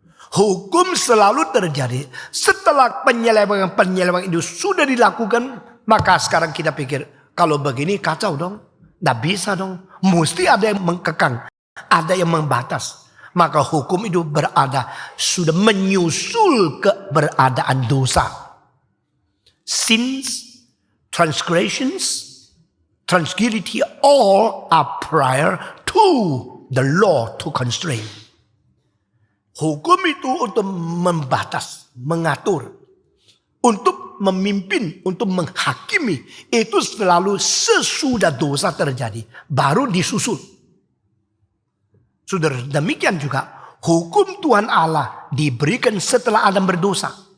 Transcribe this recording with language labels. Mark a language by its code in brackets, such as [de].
[id] Hukum selalu terjadi setelah penyelewengan itu sudah dilakukan. Maka sekarang kita pikir, kalau begini kacau dong. Tidak bisa dong. Mesti ada yang mengkekang. Ada yang membatas. maka hukum itu sudah menyusul keberadaan dosa. [en] Sins, transgressions, transgression all are prior to the law to constrain. [id] Hukum itu untuk membatas, mengatur, untuk memimpin, untuk menghakimi. Itu selalu sesudah dosa terjadi, baru disusul. Saudara, demikian juga hukum Tuhan Allah diberikan setelah Adam berdosa.